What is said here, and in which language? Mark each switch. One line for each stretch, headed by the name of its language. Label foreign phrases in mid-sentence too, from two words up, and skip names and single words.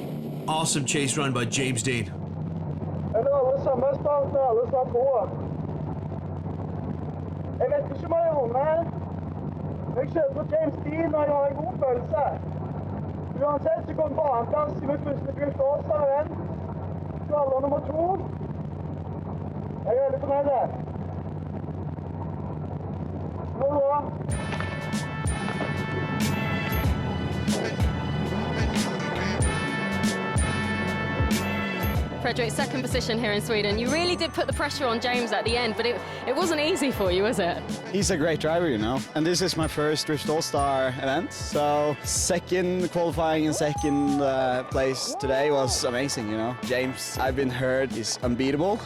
English: Awesome chase run by James Dean.
Norwegian: James Dean og jeg har en god følelse. Uansett så kom på annenplass i Drift Allstars skala nummer 2. Jeg er veldig fornøyd. Nå da. Fredrik,
English: second position here in Sweden. You really did put the pressure on James at the end, but it wasn't easy for you, was it? He's a great driver, you know. And this is my first Drift All-Star event. So second qualifying and second place today was amazing, you know. James, I've been heard, is unbeatable.